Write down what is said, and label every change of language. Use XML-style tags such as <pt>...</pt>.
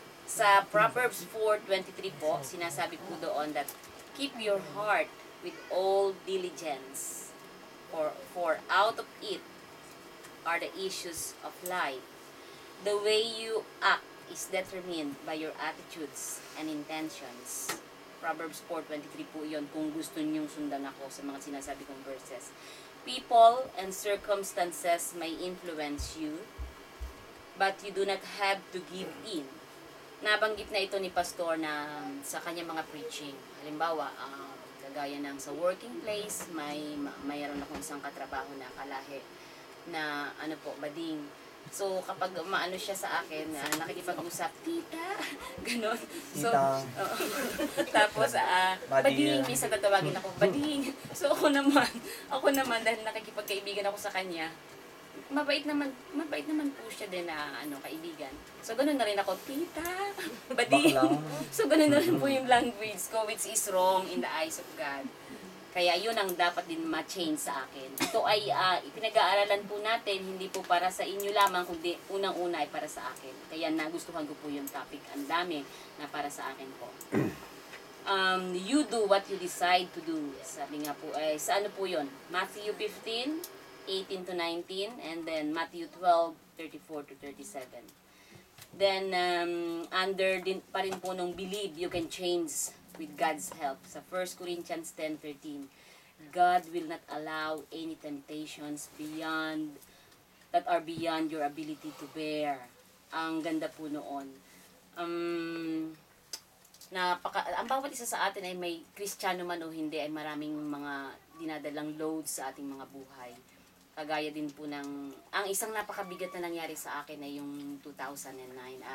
<tl>Sa Proverbs 4:23 po, sinasabi po doon</tl> <en>that, Keep your heart with all diligence, for out of it are the issues of life. The way you act is determined by your attitudes and intentions.</en> <tl>Proverbs 4:23 po yun, kung gusto niyong sundan ako sa mga sinasabi kong verses.</tl> <en>People and circumstances may influence you, but you do not have to give in.</en> <tl>Nabanggit na ito ni Pastor na sa kanyang mga preaching. Halimbawa, kagaya ng sa working place, mayroon akong isang katrabaho na kalahi na bading. So, kapag maano siya sa akin, nakikipag-usap, tita, gano'n. So, tapos, bading, minsan tatawagin ako, bading. So, ako naman, dahil nakikipagkaibigan ako sa kanya, mabait naman po siya din na kaibigan. So, gano'n na rin ako, tita, bading. So, gano'n na rin po yung language ko,</tl> <en>which is wrong in the eyes of God.</en> <tl>Kaya yun ang dapat din ma-change sa akin. Ito ay ipinag-aaralan po natin, hindi po para sa inyo lamang, kundi unang-una ay para sa akin. Kaya nagustuhan ko po yung topic. Ang dami na para sa akin po.</tl> <en>You do what you decide to do.</en> <tl>Sabi nga po, sa ano po yun?</tl> <en>Matthew 15:18 to 19, and then Matthew 12:34 to 37. Then, under</en> <tl>din pa rin po nung</tl> <en>believe you can change with God's help. Sa 1 Corinthians 10:13, God will not allow any temptations that are beyond your ability to bear.</en> <tl>Ang ganda po noon. Ang bawat isa sa atin ay may Kristiyano man o hindi, ay maraming mga dinadalang loads sa ating mga buhay. Kagaya din po ang isang napakabigat na nangyari sa akin ay yung 2009.</tl>